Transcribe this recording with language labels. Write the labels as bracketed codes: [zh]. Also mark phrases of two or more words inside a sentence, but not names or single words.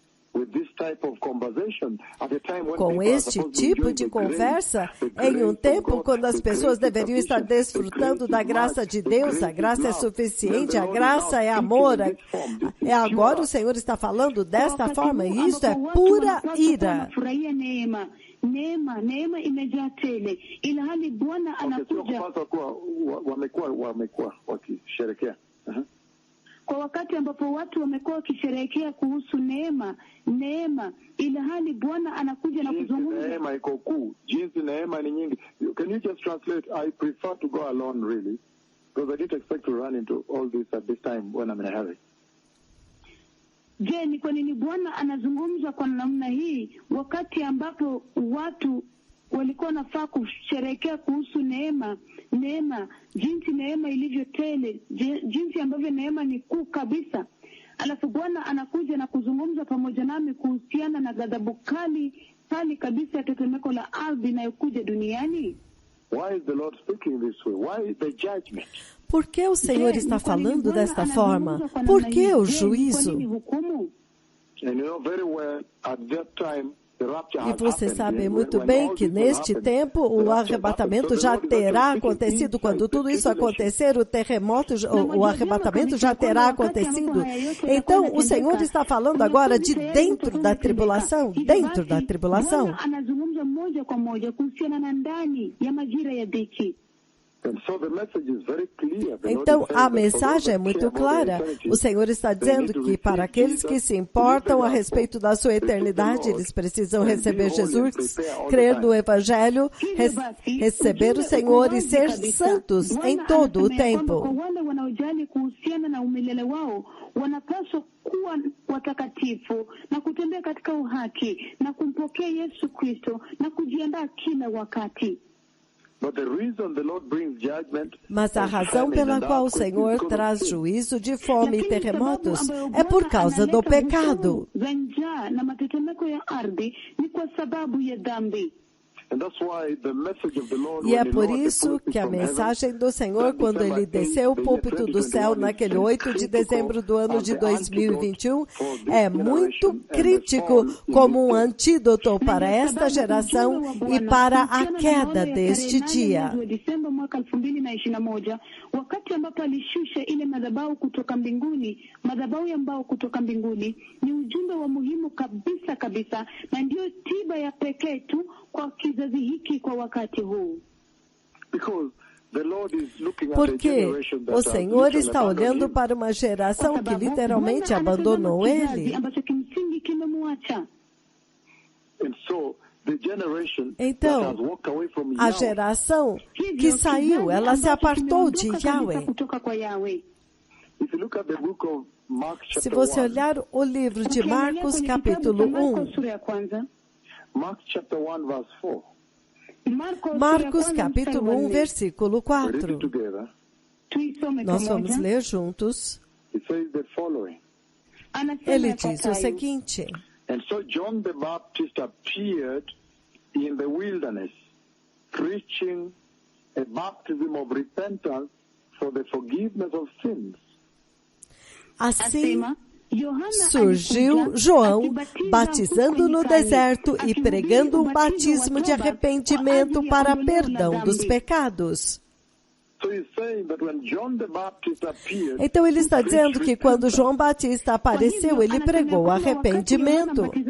[pt] Com este tipo de conversa, em um tempo quando as pessoas deveriam estar desfrutando da graça de Deus, a graça é suficiente, a graça é amor. Agora o Senhor está falando desta forma, e isso é pura ira. [sw] Neema imejaa tele, ilhali Bwana anakuja wamekuwa wakisherekea kwa wakati ambapo watu wamekuwa wakisherehekea kuhusu neema, ila hali Bwana anakuja na kuzungumza. Neema iko kuu, jinsi neema ni nyingi. [en] Can you just translate? I prefer to go alone really, because I didn't expect to run into all this at this time when I'm in a hurry. [sw] Je, ni kwa nini Bwana anazungumza kwa namna hii wakati ambapo watu walikuwa nafaa kusherehekea kuhusu neema, jinsi neema ilivyo tele, jinsi ambavyo neema ni kuu kabisa. Alafu Bwana anakuja na kuzungumza pamoja nami kuhusiana na ghadhabu kali kabisa ya tetemeko la ardhi inayokuja duniani. [en] Why is the Lord speaking this way? Why the judgment? [pt] Por que o Senhor está falando desta forma? Por que o juízo? [en] And you know very well, at that time, [pt] e você sabe muito bem que neste tempo o arrebatamento já terá acontecido. Quando tudo isso acontecer, o terremoto, o arrebatamento já terá acontecido. Então, o Senhor está falando agora de dentro da tribulação. Dentro da tribulação. Então, a mensagem é muito clara. O Senhor está dizendo que para aqueles que se importam a respeito da sua eternidade, eles precisam receber Jesus, crer no Evangelho, receber o Senhor e ser santos em todo o tempo. [sw] Wanapaswa kuwa watakatifu na kutembea katika uhaki na kumpokea Yesu Kristo na kujiandaa kila wakati. [pt] Mas a razão pela qual o Senhor traz juízo de fome e terremotos é por causa do pecado. E é por isso que a mensagem do Senhor, quando ele desceu o púlpito do céu naquele 8 de dezembro do ano de 2021, é muito crítico como um antídoto para esta geração e para a queda deste dia. [sw] Desemba mwaka 2021, wakati ambapo alishusha ile madhabahu kutoka mbinguni, madhabahu ya mbao kutoka mbinguni, ni ujumbe wa muhimu kabisa kabisa, na ndio tiba ya pekee tu kwa kizazi hiki kwa wakati huu. [pt] Porque o Senhor está olhando para uma geração que literalmente abandonou Ele. Então, a geração que saiu, ela se apartou de Yahweh. Se você olhar o livro de Marcos, capítulo 1, Marcos, capítulo 1, versículo 4. Nós vamos ler juntos. Ele diz o seguinte: [en] And so John the Baptist appeared in the wilderness, preaching a baptism of repentance for the forgiveness of sins. [pt] Assim surgiu João batizando no deserto e pregando um batismo de arrependimento para perdão dos pecados. Então ele está dizendo que quando João Batista apareceu, ele pregou arrependimento.